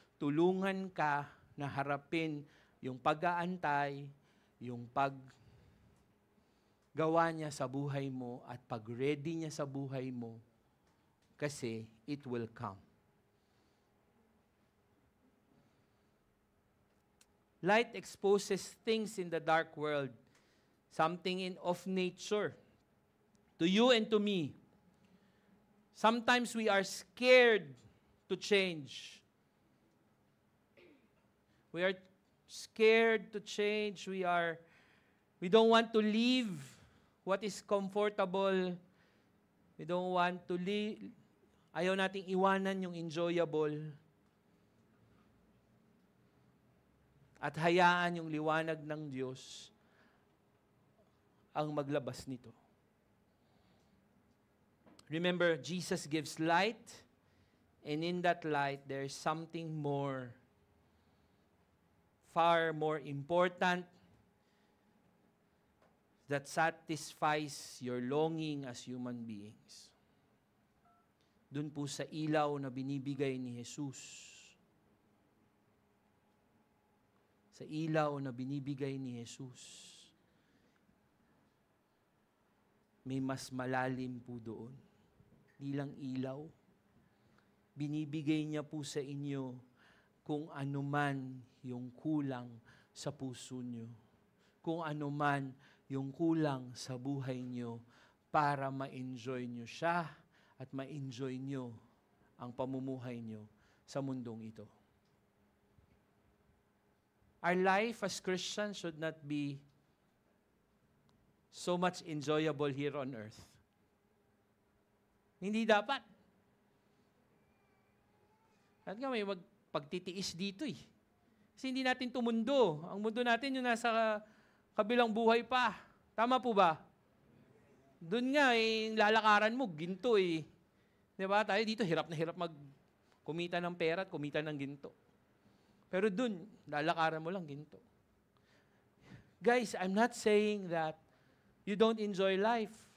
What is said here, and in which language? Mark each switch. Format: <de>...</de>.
<tl>Tulungan ka na harapin yung pag-aantay, yung paggawa niya sa buhay mo at pag-ready niya sa buhay mo kasi</tl> <en>it will come. Light exposes things in the dark world, something of nature, to you and to me. Sometimes we are scared to change. We are scared to change. We don't want to leave what is comfortable. We don't want to leave.</en> <tl>Ayaw nating iwanan yung enjoyable. At hayaan yung liwanag ng Diyos ang maglabas nito.</tl> <en>Remember, Jesus gives light, and in that light, there is something more, far more important that satisfies your longing as human beings.</en> <tl>Dun po sa ilaw na binibigay ni Jesus. Sa ilaw na binibigay ni Jesus. May mas malalim po doon. Di lang ilaw. Binibigay niya po sa inyo kung ano man yung kulang sa puso niyo. Kung ano man yung kulang sa buhay niyo para ma-enjoy niyo siya at ma-enjoy niyo ang pamumuhay niyo sa mundong ito.</tl> <en>Our life as Christians should not be so much enjoyable here on earth.</en> <tl>Hindi dapat. At nga may pagtitiis dito eh. Kasi hindi natin ito mundo. Ang mundo natin yung nasa kabilang buhay pa. Tama po ba? Doon nga lalakaran mo, ginto eh. Diba? Tayo dito hirap na hirap kumita ng pera at kumita ng ginto. Pero doon, lalakaran mo lang ginto.</tl> <en>Guys, I'm not saying that you don't enjoy life.</en>